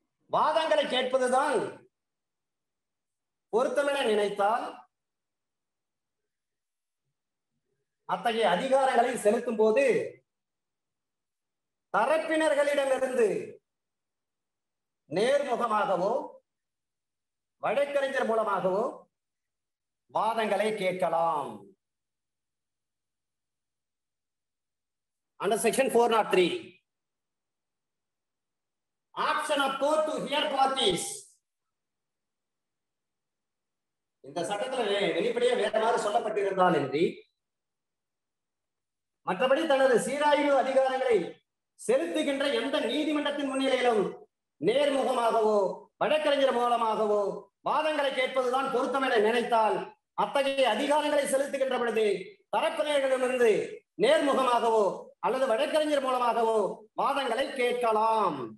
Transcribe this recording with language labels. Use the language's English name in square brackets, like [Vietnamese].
[Tamil] வாதங்களை கேட்பதுதான் பொருத்தமென நினைத்தால் அத்தகைய அதிகாரங்களை செலுத்தும் போது தரப்பினர்களிடமிருந்து நேர்முகமாகவோ வழக்கறிஞர் மூலமாகவோ வாதங்களை கேட்கலாம். [English] Under section 403, option of court to hear parties. [Tamil] இந்த சட்டத்தில் வெளிப்படையாக வேற மாதிரி சொல்லப்பட்டிருந்தால் என்று மற்றபடி தனது சீராய்வு அதிகாரங்களை செலுத்துகின்ற எந்த நீதிமன்றத்தின் முன்னிலையிலும் நேர்முகமாகவோ வழக்கறிஞர் மூலமாகவோ வாதங்களை கேட்பதுதான் பொருத்தம் என நினைத்தால் அத்தகைய அதிகாரங்களை செலுத்துகின்ற பொழுது தரப்பினர்களிடமிருந்து நேர்முகமாகவோ அல்லது வழக்கறிஞர் மூலமாகவோ வாதங்களை கேட்கலாம்.